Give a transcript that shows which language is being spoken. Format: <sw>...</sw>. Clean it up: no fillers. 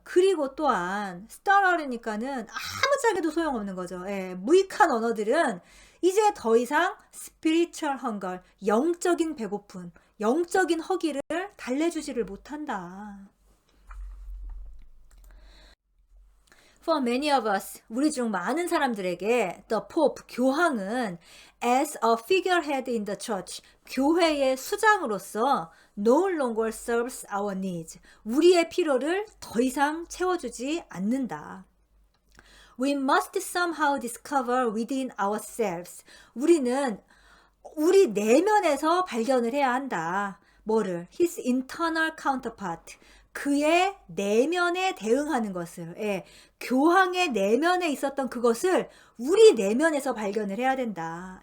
<ko>그리고 또한 stutter니까는 아무짝에도 소용없는 거죠. 예, 무익한 언어들은 이제 더 이상</ko> <en>spiritual hunger,</en> <ko>영적인 배고픔, 영적인 허기를 달래주지를 못한다.</ko> <en>For many of us,</en> <ko>우리 중 많은 사람들에게</ko> <en>the Pope,</en> <ko>교황은</ko> <en>as a figurehead in the church,</en> <ko>교회의 수장으로서</ko> <en>no longer serves our needs,</en> <ko>우리의 필요를 더 이상 채워주지 않는다.</ko> <en>We must somehow discover within ourselves,</en> <ko>우리는 우리 내면에서 발견을 해야 한다. 뭐를?</ko> <en>His internal counterpart,</en> <ko>그의 내면에 대응하는 것을, 예, 교황의 내면에 있었던 그것을 우리 내면에서 발견을 해야 된다.</ko>